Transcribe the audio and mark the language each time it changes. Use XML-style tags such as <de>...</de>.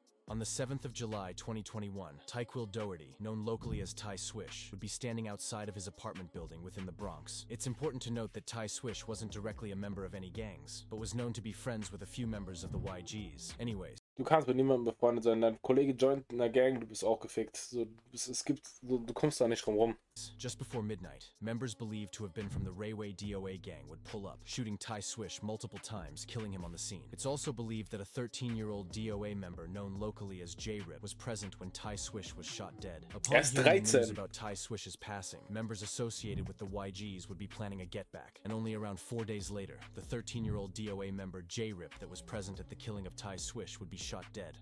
<en>On the 7th of July 2021, Tyquil Doherty, known locally as Ty Swish, would be standing outside of his apartment building within the Bronx. It's important to note that Ty Swish wasn't directly a member of any gangs, but was known to be friends with a few members of the YGs. Anyways.</en> <de>Du kannst mit niemandem befreundet sein, dein Kollege joint in der Gang, du bist auch gefickt. So, du kommst da nicht drum rum.</de> <en>Just before midnight, members believed to have been from the Rayway DOA gang would pull up, shooting Ty Swish multiple times, killing him on the scene. It's also believed that a 13-year-old DOA member known locally as J-Rip was present when Ty Swish was shot dead. Upon hearing the news about Ty Swish's passing, members associated with the YGs would be planning a get-back, and only around 4 days later, the 13-year-old DOA member J-Rip that was present at the killing of Ty Swish would be shot dead.</en>